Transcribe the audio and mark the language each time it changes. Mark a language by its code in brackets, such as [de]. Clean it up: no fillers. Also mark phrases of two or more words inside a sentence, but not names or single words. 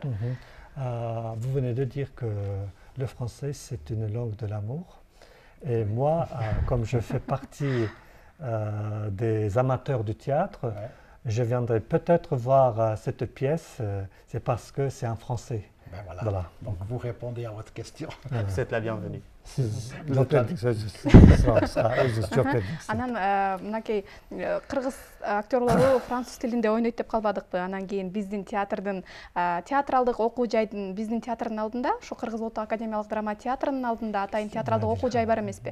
[fr] Vous venez de dire que le français c'est une langue de l'amour. Et moi, comme je fais partie des amateurs du théâtre, je viendrai peut-être voir cette pièce, c'est parce que c'est en français. Ben voilà. Donc vous répondez à votre question. Vous êtes la bienvenue. [ky] Анан мынакей кыргыз актерлору француз тилинде ойнойт деп калбадыкпы. Анан кийин биздин театрдын театралдык окуу жайдын биздин театрдын алдында, ушу Кыргыз Улуттук академиялык драма театрынын алдында атайын театралдык окуу жай бар эмеспи?